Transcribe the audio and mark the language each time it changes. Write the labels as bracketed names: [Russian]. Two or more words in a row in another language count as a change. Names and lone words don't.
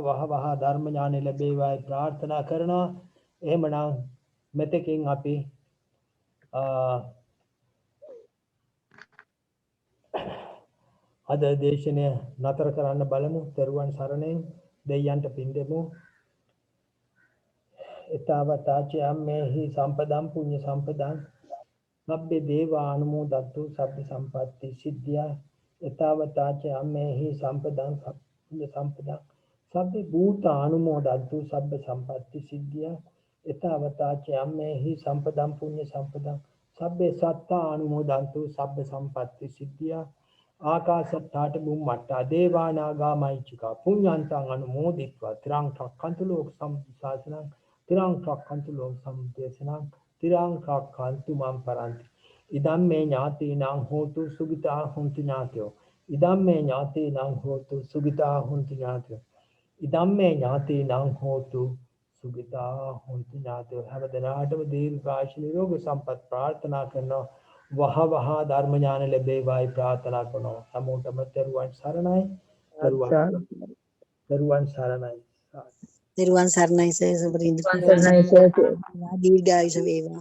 [Sinhala] වහ වහ ධර්ම ඥානෙ ලැබේවායි ප්‍රාර්ථනා කරනවා. එහෙමනම් මෙතකින් අපි අද දේශනය නතර කරන්න බලමු. දරුවන් සරණින් දෙයයන්ට පින් දෙමු. [Pali] ඊතාවතාච අම්මේහි සම්පදම් පුඤ්ඤ සම්පදං සබ්බේ දේවා අනුමෝදන්තු සබ්බ සම්පatti සිද්ධියා. ඊතාවතාච අම්මේහි සම්පදං පුඤ්ඤ සම්පදං සබ්බේ භූත අනුමෝදන්තු සබ්බ සම්පatti සිද්ධියා. ඊතාවතාච අම්මේහි සම්පදම් පුඤ්ඤ සම්පදං සබ්බේ සත්තා අනුමෝදන්තු සබ්බ සම්පatti සිද්ධියා. ආකාශත්තාට බුම්මට්ටා දේවානාගා මහිචිකා පුඤ්ඤන්තං අනුමෝදිත්වා තිරං රක්ඛන්තු ලෝක සම්සාසනං තිරං රක්ඛන්තු ලෝක සම්දේශනං තිරං රක්ඛන්තු මම් පරන්ති. ඉදම් මේ ඥාතීනං හෝතු සුගිතා හොන්තු ඥාතයෝ. ඉදම් මේ ඥාතීනං හෝතු සුගිතා හොන්තු ඥාතයෝ. ඉදම් මේ ඥාතීනං හෝතු සුගිතා හොන්තු ඥාතයෝ. [Sinhala] හැම දිනාටම දීර්ඝායුෂ නිරෝගී සම්පත් ප්‍රාර්ථනා කරනවා. වහ වහ ධර්ම ඥාන ලැබේවායි ප්‍රාර්ථනා කරනවා. හැමෝටම තෙරුවන් සරණයි. තෙරුවන් සරණයි. තෙරුවන් සරණයි සර් සුපරින්ද සරණයි සර් දීර්ඝායුෂ වේවා.